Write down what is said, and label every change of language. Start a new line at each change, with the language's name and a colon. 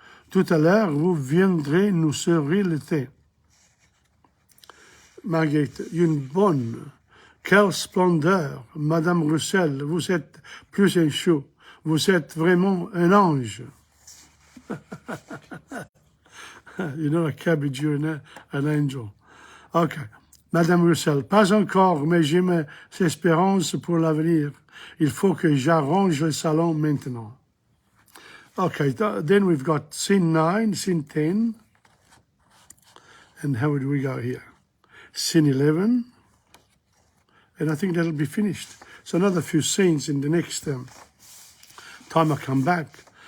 French: Tout à l'heure, vous viendrez nous servir le thé. Marguerite, une bonne. Quelle splendeur, Madame Roussel, vous êtes plus un chou. Vous êtes vraiment un ange.
English: You're not a cabbage, you're an angel. Okay.
French: Madame Roussel, pas encore, mais j'ai mes espérances pour l'avenir. Il faut que j'arrange le salon maintenant.
English: Okay, then we've got scene 9, scene 10. And how do we go here? Scene 11. And I think that'll be finished. So another few scenes in the next time I come back.